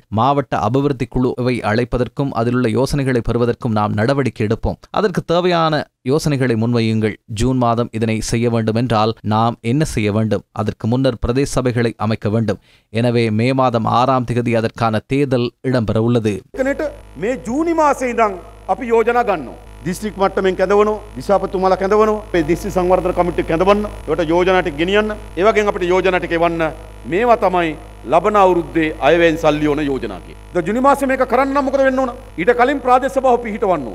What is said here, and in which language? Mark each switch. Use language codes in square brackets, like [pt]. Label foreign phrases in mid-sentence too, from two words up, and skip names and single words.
[ta] மாவட்ட அபிவிருத்தி குழுவை அழைப்பதற்கும் அதிலுள்ள யோசனைகளை பெறுவதற்கும் நாம் நடவடிக்கை எடுப்போம். அதற்கு தேவையான யோசனைகளை முன்வையுங்கள். ஜூன் மாதம் இதனை செய்ய வேண்டும் என்றால் நாம் என்ன செய்ய வேண்டும்? அதற்கு முன்னர் பிரதேச சபைகளை அமைக்க வேண்டும். எனவே மே மாதம் 6ஆம் தேதி அதற்கான தேர்தல் இடம்பெற உள்ளது. [si] මේ ජූනි මාසේ ඉඳන් අපි යෝජනා ගන්නවා. දිස්ත්‍රික් මට්ටමින් කැඳවනවා, දිසාපතිතුමාලා කැඳවනවා, මේ දිස්ත්‍රික් සංවර්ධන කමිටුව කැඳවන්න, ඒකට යෝජනා ටික ගෙනියන්න. ඒ වගේම අපිට යෝජනා ටික එවන්න. මේවා තමයි ලබන අවුරුද්දේ අයවැයෙන් සල්ලි ඕන යෝජනා කියේ. ජූනි මාසේ මේක කරන්න නම් මොකද වෙන්න ඕන? ඊට කලින් ප්‍රාදේශ සභාව පිහිටවන්න ඕන.